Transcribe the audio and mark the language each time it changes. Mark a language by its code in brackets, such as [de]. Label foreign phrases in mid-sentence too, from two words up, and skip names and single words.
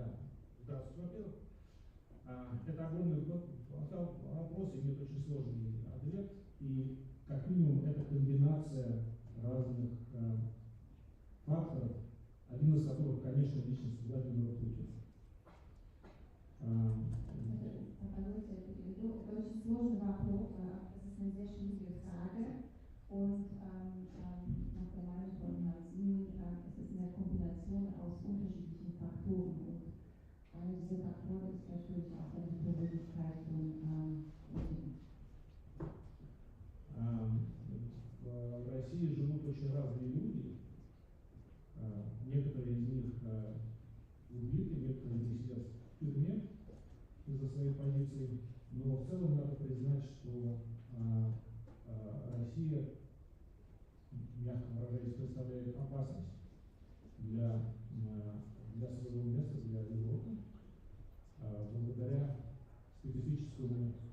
[ru] Здравствуйте, во-первых. Это огромный вопрос, имеет очень сложный ответ, и как минимум это комбинация разных факторов, один из которых, конечно, личность Владимира Путина. Это очень сложный вопрос, [de] das ist eine sehr schwierige Frage. Und nach der Meinung von Herrn Sien ist es eine Kombination aus unterschiedlichen Faktoren. Und einer dieser Faktoren ist natürlich auch dann die Persönlichkeit von Putin. [ru] В России живут очень разные люди. Некоторые из них убиты, некоторые из них сидят в тюрьме из-за своей позиции. Но в целом надо признать, что Россия, мягко выражаясь, представляет опасность для своего места, для Европы, благодаря специфической